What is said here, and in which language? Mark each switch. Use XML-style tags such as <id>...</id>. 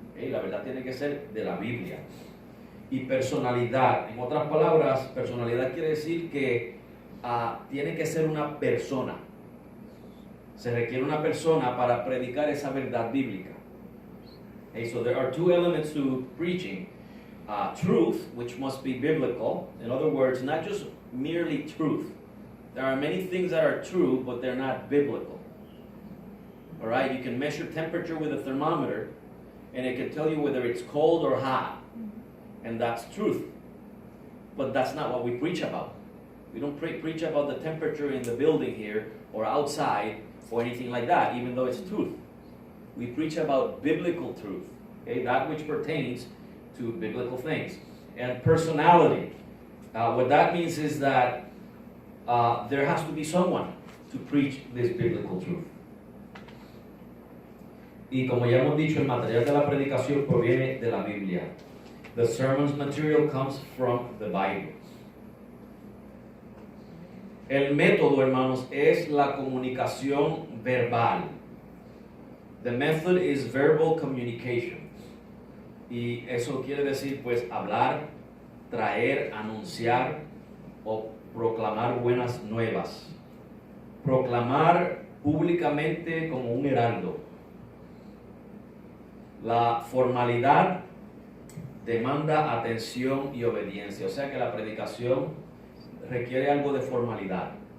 <es>La verdad tiene que ser de la Biblia. Y personalidad, en otras palabras, personalidad quiere decir que tiene que ser una persona. Se requiere una persona para predicar esa verdad bíblica.</es> <en>So there are two elements to preaching. Truth, which must be biblical. In other words, not just merely truth. There are many things that are true, but they're not biblical. All right, you can measure temperature with a thermometer, and it can tell you whether it's cold or hot, and that's truth. But that's not what we preach about. We don't preach about the temperature in the building here or outside or anything like that, even though it's truth. We preach about biblical truth, okay, that which pertains to biblical things. And personality, what that means is that there has to be someone to preach this biblical truth.</en> <es>Y como ya hemos dicho, el material de la predicación proviene de la Biblia.</es> <en>The sermon's material comes from the Bible.</en> <es>El método, hermanos, es la comunicación verbal.</es> <en>The method is verbal communication.</en> <es>Y eso quiere decir, pues, hablar, traer, anunciar o proclamar buenas nuevas. Proclamar públicamente como un heraldo. La formalidad demanda atención y obediencia. O sea que la predicación requiere algo de formalidad.</es>